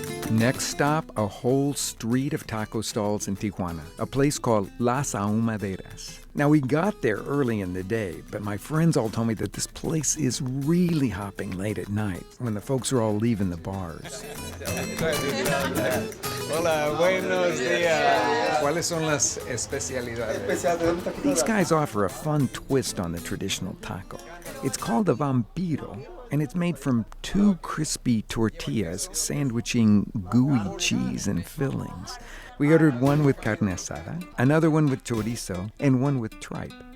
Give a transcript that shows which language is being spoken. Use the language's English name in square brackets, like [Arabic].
[English] Next stop, a whole street of taco stalls in Tijuana, a place called Los Ahumadores. Now, we got there early in the day, but my friends all told me that this place is really hopping late at night when the folks are all leaving the bars. [Spanish] Hola, buenos días. ¿Cuáles son las especialidades? [English] These guys offer a fun twist on the traditional taco. It's called a vampiro, and it's made from 2 crispy tortillas sandwiching gooey cheese and fillings. We ordered one with carne asada, another one with chorizo, and one with tripe.